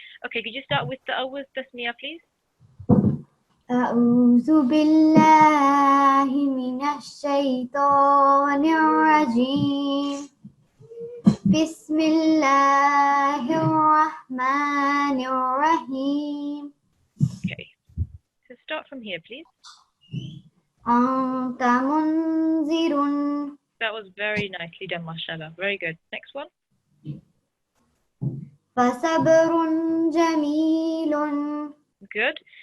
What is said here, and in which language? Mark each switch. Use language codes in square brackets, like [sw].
[en] Okay, could you start with the Awaz Tasmiyah, please? [ar] أعوذ بالله من الشيطان الرجيم بسم الله الرحمن الرحيم. [en] Okay, so start from here, please. [ar] أنت منذر. [en] That was very nicely done, mashallah. Very good. Next one. [ar] فصبر جميل. [en] Good.